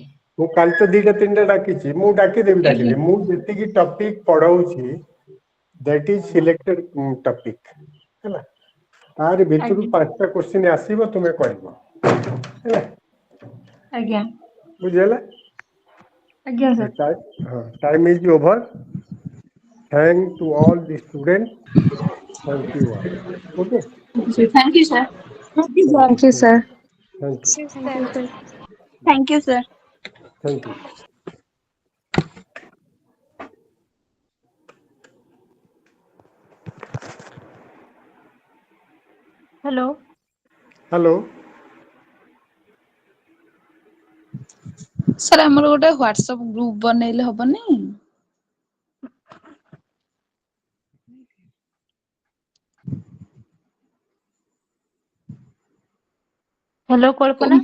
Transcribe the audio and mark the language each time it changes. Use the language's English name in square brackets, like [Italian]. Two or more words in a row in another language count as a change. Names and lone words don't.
[Odia] ମୁଁ କାଲି ତ 2-3ଟା ଡାକିଛି, ମୁଁ ଡାକିଦେବି ଆଜ୍ଞା ମୁଁ ଯେତିକି ଟପିକ ପଢଉଛି [English] that is selected topic [Odia] ହେଲା। ତାରି ଭିତରୁ ଆଜ୍ଞା 5ଟା କ୍ୱେଶ୍ଚିନ୍ ଆସିବ, ତୁମେ କରିବ ହେଲା। ଆଜ୍ଞା ବୁଝିହେଲା? ଆଜ୍ଞା ସାର୍। [English] Time is over. Thank to all the students. Thank you all. Okay. Thank you, sir. thank you Thank सर। you. Thank you, sir. Thank you. Thank you, sir. Thank you, sir. Thank you. हेलो Hello. [Odia] ସାର୍ ଆମର ଗୋଟେ [English] WhatsApp group [Odia] ବନେଇଲେ ହବନି? [English] हेलो कल्पना।